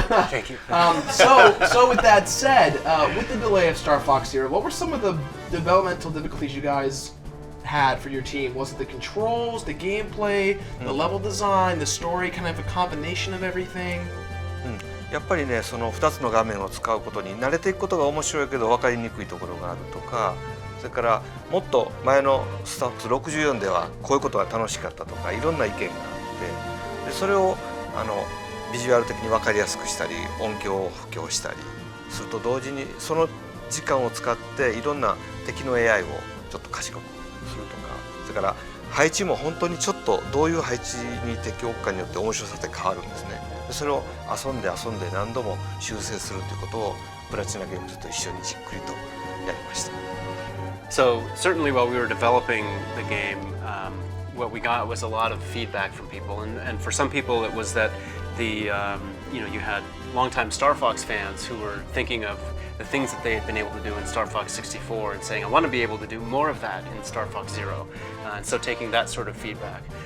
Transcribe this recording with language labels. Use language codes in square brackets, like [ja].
[en] Thank you. So with that said, with the delay of Star Fox Zero, what were some of the developmental difficulties you guys had for your team? Was it the controls, the gameplay, the level design, the story, kind of a combination of everything? [ja] やっぱりね、その2つの画面を使うことに慣れていくことが面白いけど分かりにくいところがあるとか、それからもっと前のスタッフ64ではこういうことが楽しかったとかいろんな意見があって、でそれをビジュアル的に分かりやすくしたり音響を補強したりすると同時にその時間を使っていろんな敵の AI をちょっと賢くするとか、それから配置も本当にちょっとどういう配置に適応かによって面白さって変わるんですね。でそれを遊んで何度も修正するということをプラチナゲームズと一緒にじっくりとやりました。 [en] So certainly while we were developing the game, what we got was a lot of feedback from people, and for some people it was that you had longtime Star Fox fans who were thinking of the things that they had been able to do in Star Fox 64 and saying, I want to be able to do more of that in Star Fox Zero, and so taking that sort of feedback.